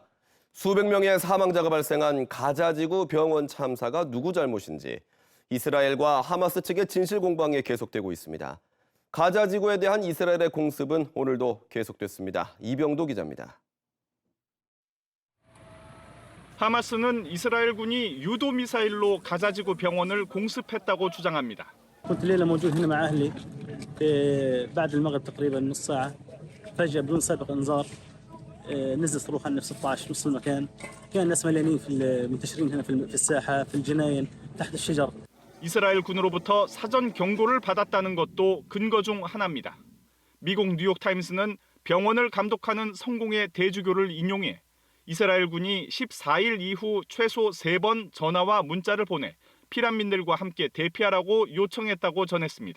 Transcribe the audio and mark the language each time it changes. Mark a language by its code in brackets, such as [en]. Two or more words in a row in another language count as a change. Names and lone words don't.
[ko] 수백 명의 사망자가 발생한 가자지구 병원 참사가 누구 잘못인지 이스라엘과 하마스 측의 진실 공방이 계속되고 있습니다. 가자지구에 대한 이스라엘의 공습은 오늘도 계속됐습니다. 이병도 기자입니다. 하마스는 이스라엘군이 유도 미사일로 가자지구 병원을 공습했다고 주장합니다. [ar] كنت الليلة موجود هنا مع أهلي بعد المغرب تقريبا نص ساعة فجأة بدون سابق إنذار نزل صاروخ عن 16 نص المكان كان الناس مليانين منتشرين هنا في الساحة في الجناين تحت الشجر. [ko] 이스라엘 군으로부터 사전 경고를 받았다는 것도 근거 중 하나입니다. 미국 뉴욕타임스는 병원을 감독하는 성공의 대주교를 인용해 이스라엘 군이 14일 이후 최소 3번 전화와 문자를 보내 피난민들과 함께 대피하라고 요청했다고 전했습니다.